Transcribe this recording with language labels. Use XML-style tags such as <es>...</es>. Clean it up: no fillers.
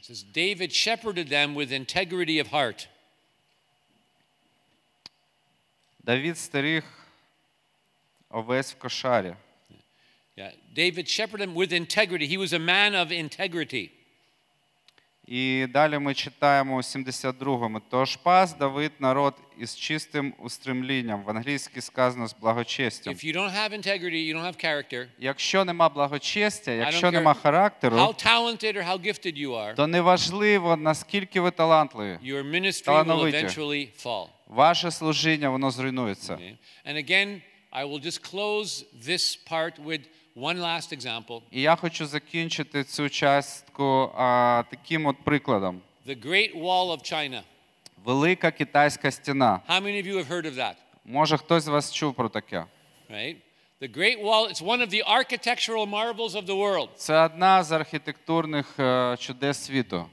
<en>It says David shepherded them with integrity of heart.</en> <uk>Давид стеріг овець в кошарі.</uk> <en>Yeah, David shepherded them with integrity. He was a man of integrity.</en> <uk>І далі ми читаємо у 72-му. Тож пас Давид народ із чистим устремлінням. В англійській сказано з благочестям.</uk> <en>If you don't have integrity, you don't have character.</en> <uk>Якщо нема благочестя, якщо нема характеру,</uk> <en>how talented or how gifted you are,</en> <uk>то неважливо, наскільки ви талантливі,</uk> <en>your ministry will eventually fall.</en> <uk>Ваше служіння, воно зруйнується.</uk> <en>Okay. And again, I will just close this part with one last example.</en> <uk>І я хочу закінчити цю частку таким от прикладом.</uk> <en>The Great Wall of China.</en> <uk>Велика китайська стіна.</uk> <en>How many of you have heard of that?</en> <uk>Може, хтось з вас чув про таке?</uk> <en>Right? The Great Wall, it's one of the architectural marvels of the world.</en> <uk>Це одна з архітектурних чудес світу.</uk>